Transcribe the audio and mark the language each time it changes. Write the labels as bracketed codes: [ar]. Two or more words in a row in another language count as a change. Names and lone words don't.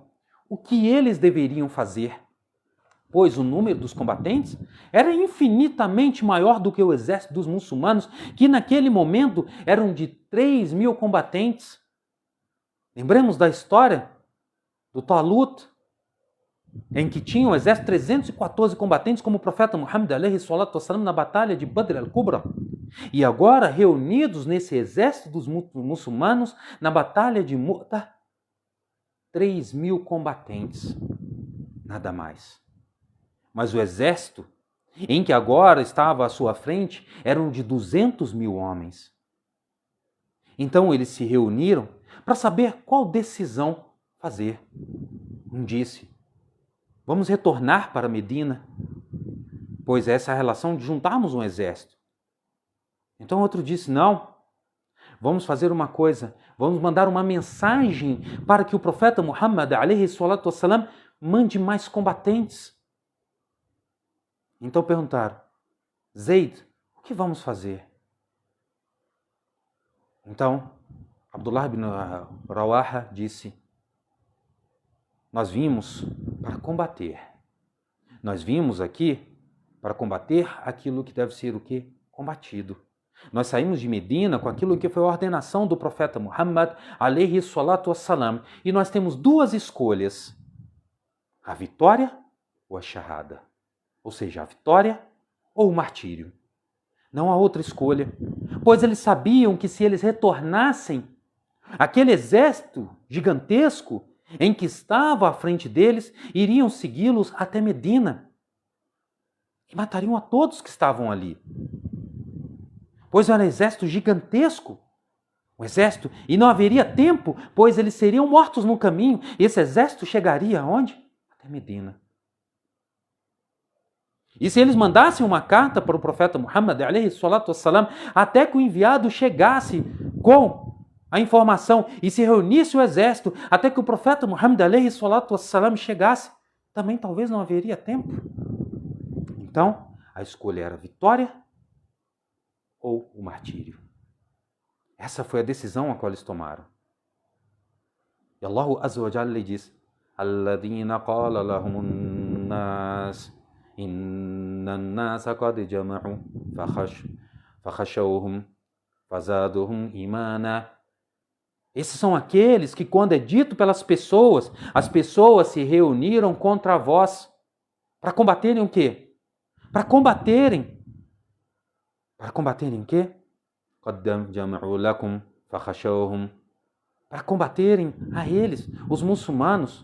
[pt] O que eles deveriam fazer? Pois o número dos combatentes era infinitamente maior do que o exército dos muçulmanos, que naquele momento eram de 3.000 combatentes. Lembremos da história do Talut, em que tinha o exército 314 combatentes, como o profeta Muhammad [ar] عليه الصلاة والسلام [pt] na batalha de Badr al-Kubra. E agora, reunidos nesse exército dos muçulmanos, na batalha de Mu'tah, 3.000 combatentes, nada mais. Mas o exército, em que agora estava à sua frente, eram de 200.000 homens. Então eles se reuniram para saber qual decisão fazer. Um disse: vamos retornar para Medina, pois essa é a relação de juntarmos um exército. Então outro disse: não, vamos fazer uma coisa, vamos mandar uma mensagem para que o profeta Muhammad, [ar] عليه الصلاة والسلام, [pt] mande mais combatentes. Então perguntaram, Zayd, o que vamos fazer? Então, Abdullah ibn Rawaha disse, nós vimos para combater. Nós vimos aqui para combater aquilo que deve ser o quê? Combatido. Nós saímos de Medina com aquilo que foi a ordenação do profeta Muhammad, [ar] عليه الصلاة والسلام, [pt] e nós temos duas escolhas, a vitória ou a shahada, ou seja, a vitória ou o martírio. Não há outra escolha, pois eles sabiam que se eles retornassem, aquele exército gigantesco em que estava à frente deles, iriam segui-los até Medina e matariam a todos que estavam ali. Pois era um exército gigantesco, um exército, e não haveria tempo, pois eles seriam mortos no caminho. E esse exército chegaria aonde? Até Medina. E se eles mandassem uma carta para o profeta Muhammad, [ar] عليه الصلاة والسلام, [pt] até que o enviado chegasse com a informação e se reunisse o exército, até que o profeta Muhammad, [ar] عليه الصلاة والسلام, [pt] chegasse, também talvez não haveria tempo. Então, a escolha era a vitória ou o martírio. Essa foi a decisão a qual eles tomaram. E [ar] الله عز وجل [pt] lhe diz, [ar] الذين قال لهم الناس إن الناس قد جمعوا فاخشوهم فزادهم إيمانا. [pt] Esses são aqueles que, quando é dito pelas pessoas, as pessoas se reuniram contra vós para combaterem o quê? Para combaterem o quê? Para combaterem a eles, os muçulmanos.